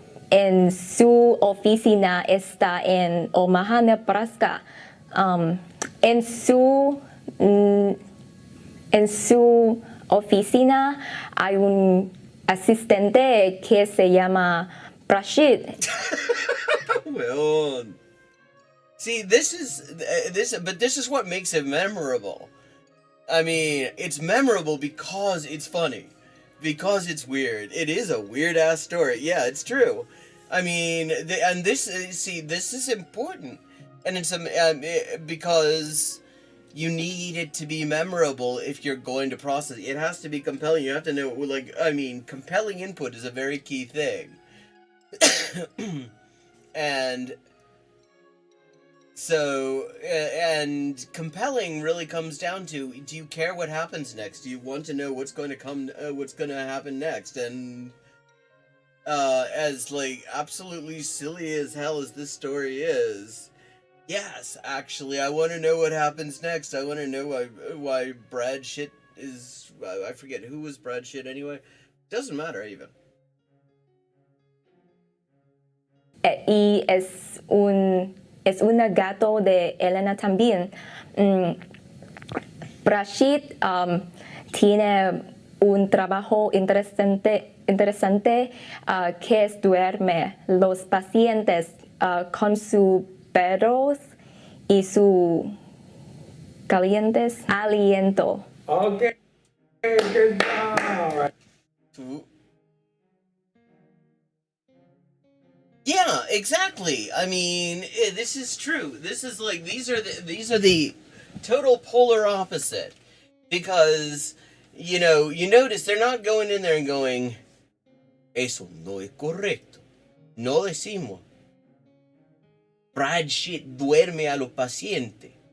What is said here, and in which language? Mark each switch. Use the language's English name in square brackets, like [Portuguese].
[Spanish] En su oficina está en Omaha, Nebraska. En su oficina hay un asistente que se llama Rashid. [English] Well, see, this is what makes it memorable. I mean, it's memorable because it's funny, because it's weird. It is a weird ass story. Yeah, it's true. I mean, this is important, and it's because you need it to be memorable if you're going to process it. It has to be compelling. You have to know, like, I mean, compelling input is a very key thing. And so, and compelling really comes down to, do you care what happens next? Do you want to know what's going to happen next? And as like absolutely silly as hell as this story is, yes, actually, I want to know what happens next. I want to know why Brad shit is. I forget who was Brad shit anyway. Doesn't matter even. [Spanish] Y es un gato de Elena también. Rashid tiene un trabajo interesante que es duerme los pacientes con sus perros y su calientes aliento. [English] Okay, good job. Yeah, exactly. I mean, this is true. This is like these are the total polar opposite, because you notice they're not going in there and going, [Spanish] eso no es correcto. No decimos Brad shit duerme a los pacientes.